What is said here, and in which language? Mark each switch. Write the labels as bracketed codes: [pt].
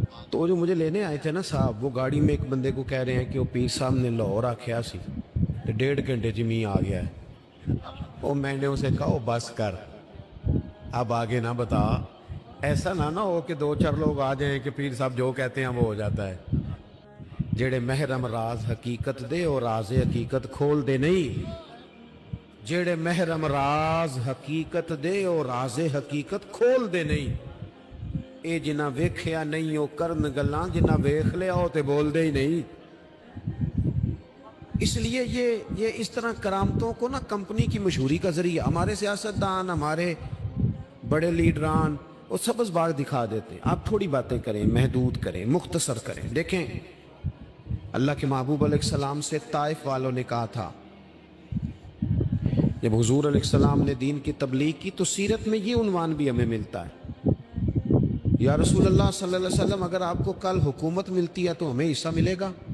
[ur] تو جو مجھے لینے آئے تھے نا صاحب, وہ گاڑی میں ایک بندے کو کہہ رہے ہیں کہ وہ [pa] پیر صاحب نے لاہور آکھیا سی [ur] تو 1.5 گھنٹے جمی آ گیا ہے. اور میں نے اسے کہا بس کر, اب آگے نہ بتا, ایسا نہ ہو کہ 2-4 لوگ آ جائیں کہ پیر صاحب جو کہتے ہیں وہ ہو جاتا ہے. [pa] جڑے محرم راز حقیقت دے اور راز حقیقت کھول دے نہیں, جڑے محرم راز حقیقت دے اور راز حقیقت کھول دے نہیں. اے جنہ ویکھیا نہیں او کرن گلاں, جنہ ویکھ لیا ہو تے بول دے ہی نہیں. [ur] اس لیے یہ اس طرح کرامتوں کو نا کمپنی کی مشہوری کا ذریعہ, ہمارے سیاستدان, ہمارے بڑے لیڈران وہ سبز باغ دکھا دیتے ہیں. آپ تھوڑی باتیں کریں, محدود کریں, مختصر کریں. دیکھیں اللہ کے محبوب علیہ السلام سے طائف والوں نے کہا تھا, جب حضور علیہ السلام نے دین کی تبلیغ کی تو سیرت میں یہ عنوان بھی ہمیں ملتا ہے, یا رسول اللہ صلی اللہ علیہ وسلم اگر آپ کو کل حکومت ملتی ہے تو ہمیں حصہ ملے گا.